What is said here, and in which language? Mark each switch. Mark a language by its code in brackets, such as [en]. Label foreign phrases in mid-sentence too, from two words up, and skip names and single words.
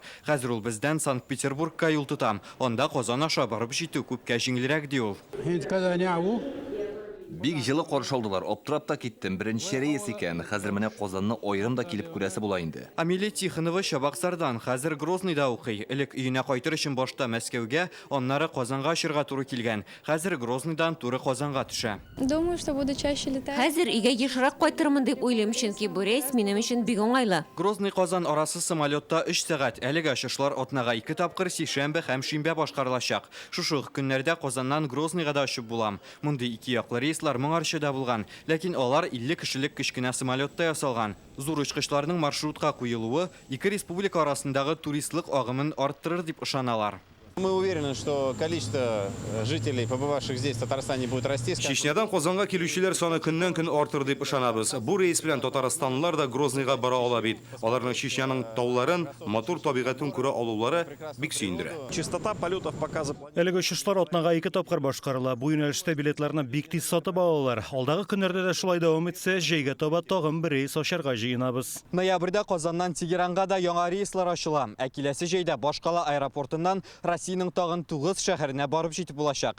[tt] Хәзер ул бездән Санкт-Петербургка юл тота. Анда Казан аша барып җитү күпкә җиңелрәк ди ул. Бик жылы коршалдылар, оптырап та киттем. Беренче рейс икән. Хәзер менә Казанны айрым да килеп күрәсе була инде. Амилия Тихонова Чабаксардан, хәзер Грозныйда укый. Элек өенә кайтыр өчен башта Мәскәүгә, аннары Казанга очырга туры килгән. Хәзер Грознойдан туры Казанга төшә. [ru] Думаю, что буду чаще летать. [tt] Хәзер өйгә ешрак кайтырмын дип уйлыйм, чөнки бу рейс минем өчен бик уңайлы. Грозный-Казан арасы самолетта 3 сәгать. Әлегә очышлар атнага 2 тапкыр сишәмбе һәм шимбә башкарылачак. Шушы көннәрдә Казаннан Грозныйга да очып булам. Мондый 2 яклы рейслар моңарчы да булган, ләкин алар 50 кешелек кечкенә самолетта ясалган. Зур очкычларның маршрутка куелуы ике республика арасындагы туристлык агымын арттырыр дип ышаналар. [ru] Мы уверены, что количество жителей, побывавших здесь, в Татарстане, будет расти. [tt] Чечнядан Казанга килүчеләр саны көннән-көн артыр дип ышанабыз. Бу рейс белән Татарстанлылар да Грозныйга бара ала бит. Аларның Чечняның тауларын, матур табигатен күрә алулары бик сөендерә. [ru] Частота полетов показывает. [tt] Әлеге очышлар атнага 2 тапкыр башкарыла. Бу юнәлештә билетларны бик тиз сатып алалар. Алдагы көннәрдә дә шулай дәвам итсә, җәйгә таба тагын бер рейс ачарга җыенабыз. Ноябрьдә Казаннан Тегеранга да яңа рейслар ачыла. Ә киләсе җәйдә Башкала аэропортыннан Россиянең тагын 9 шәһәренә барып җитеп булачак.